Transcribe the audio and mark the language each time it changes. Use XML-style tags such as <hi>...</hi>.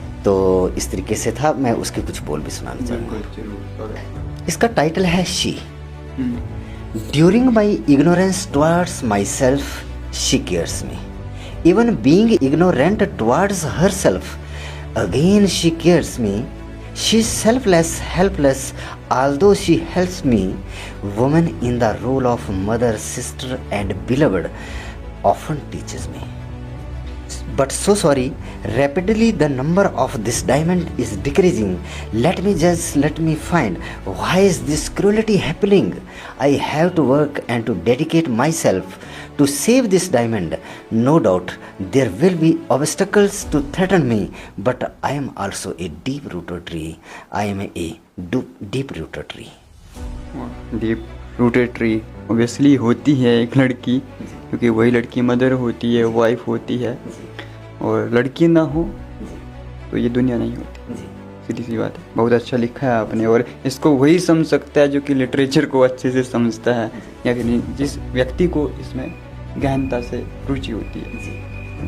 <hi>तो इस तरीके से था। मैं उसके कुछ बोल भी सुनाना चाहूँगा। इसका टाइटल है she.</hi> <en>During my ignorance towards myself she cares me, even being ignorant towards herself, again she cares me. She is selfless, helpless, although she helps me. Woman in the role of mother, sister and beloved often teaches me. But so sorry, rapidly the number of this diamond is decreasing. Let me judge, let me find, why is this cruelty happening? I have to work and to dedicate myself to save this diamond. No doubt there will be obstacles to threaten me, but I am also a deep rooted tree. I am a deep rooted tree.</en> <hi>Deep rooted tree obviously होती है एक लड़की, क्योंकि वही लड़की mother होती है, wife होती है, और लड़की ना हो तो ये दुनिया नहीं होती। सीधी सी बात है। बहुत अच्छा लिखा है आपने, और इसको वही समझ सकता है जो कि लिटरेचर को अच्छे से समझता है, या कि जिस व्यक्ति को इसमें गहनता से रुचि होती है।</hi>